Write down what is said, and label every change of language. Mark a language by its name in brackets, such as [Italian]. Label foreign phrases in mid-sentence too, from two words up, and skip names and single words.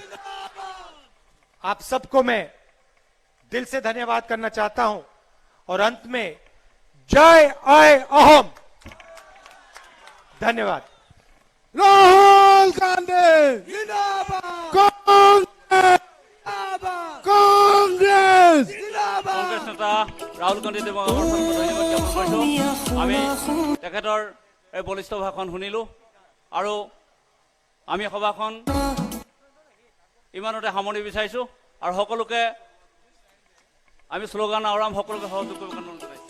[Hindi] आप सबको मैं दिल से धन्यवाद करना चाहता हूं और अंत में जय आय अहम। धन्यवाद। राहुल गांधी जिंदाबाद, कांग्रेस, जिंदाबाद, कांग्रेस। जिंदाबाद। [Assamese] কংগ্ৰেছ নেতা ৰাহুল গান্ধী দেৱক ধন্যবাদ জ্ঞাপন কৰিছোঁ। আমি তেখেতৰ এই বলিষ্ঠ ভাষণ শুনিলোঁ আৰু আমি সভাখন ইমানতে সামৰণি বিচাৰিছোঁ আৰু সকলোকে আমি শ্লোগান আওৰাম সকলোকে সহযোগ কৰিব কাৰণে অনুৰোধ জনাইছোঁ।